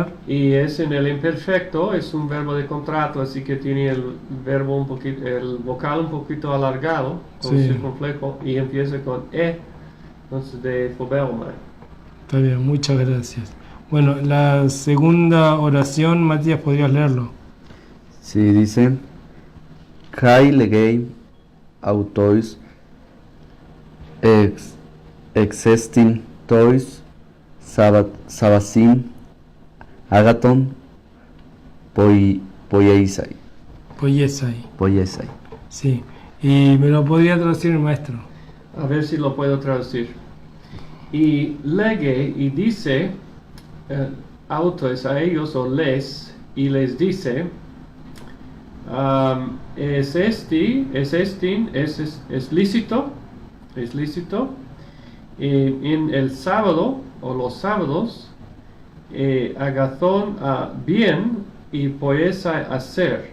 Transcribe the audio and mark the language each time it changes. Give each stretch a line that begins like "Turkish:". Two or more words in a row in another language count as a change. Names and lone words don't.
Spanish: Y es en el imperfecto, es un verbo de contrato, así que tiene el verbo un poquito, el vocal un poquito alargado, con Sí. circunflejo, y empieza con E, entonces de Fobelmai. Está bien, muchas gracias. Bueno, la segunda oración, Matías, ¿podrías leerlo? Sí, dice,
Greek: Καὶ λέγει αὐτοῖς ἔξεστιν τοῖς σάββασιν ἀγαθὸν ποιῆσαι.
Spanish: Poyesai. Sí. ¿Y me lo podría traducir el maestro? A ver si lo puedo traducir. Y lege, y dice, autos a ellos o les, y les dice, es lícito, en el sábado o los sábados, agazón bien y poesa hacer.